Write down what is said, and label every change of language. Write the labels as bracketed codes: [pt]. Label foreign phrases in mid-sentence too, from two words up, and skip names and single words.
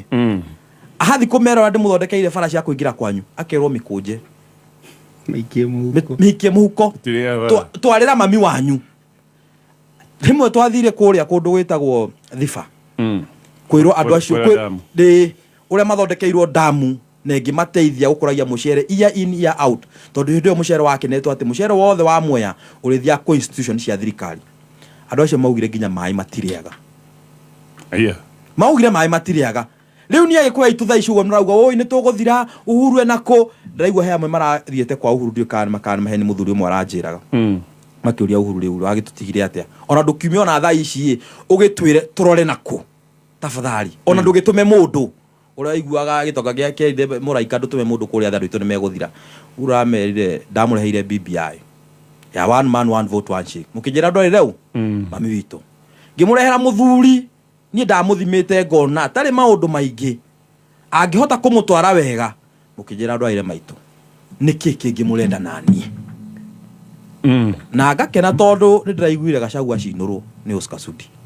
[ki] Ahathi kũmera andũ mũthondekeire bara cia kũingĩra kwanyu akerwo mĩkũnje mĩikie mũhuko twarĩra mami wanyu. Rĩmwe twathire kũrĩa kũndũ gwĩtagwo Thiba kwĩrwo andũ acio ũrĩa mathondekeirwo damu na ĩngĩmateithia gũkũragia mũcere [en] year in year out, [ki] tondũ hĩndĩ ĩyo mũcere wakenetwo atĩ mũcere wothe wa Mwea ũrĩthia kwa institution cia thirikari. Andũ acio maugire nginya maĩ matirĩaga. Maugire maĩ matirĩaga. Rĩu niĩ Gĩkũyũ aitũ thaa ici ũguo nĩrauga oi nĩ tũgũthira Uhuru enako. Ndĩraigua he amwe marathiĩte kwa Uhuru ndiũkana makanamahe nĩ mũthuri ũmwe aranjĩraga makĩũria Uhuru rĩu agĩtũtigire atĩa. Ona ndũkiumia ona thaa ici ũgĩtwĩre tũrore nako tafadhali. Ona ndũgĩtũme mũndũ ũrĩa aiguaga gĩtonga gĩake mũraika ndũtũme mũndũ kũrĩa andũ aitũ nĩ megũthira. Uramerire ndamũreheire BBI ya [en] one man one vote one shake. [ki] Mũkĩnjĩra ndorĩ rĩu mami witũ ngĩmũrehera mũthuri niĩ ndamũthimĩte ngona atarĩ maũndũ maingĩ angĩhota kũmũtwara wega. Mũkĩnjĩra ndorĩ maitũ nĩkĩ kĩngĩ mũrenda naniĩ? Na ngakena tondũ nĩ ndĩraiguire Gachagua acinũrwo nĩ Oscar Sudi.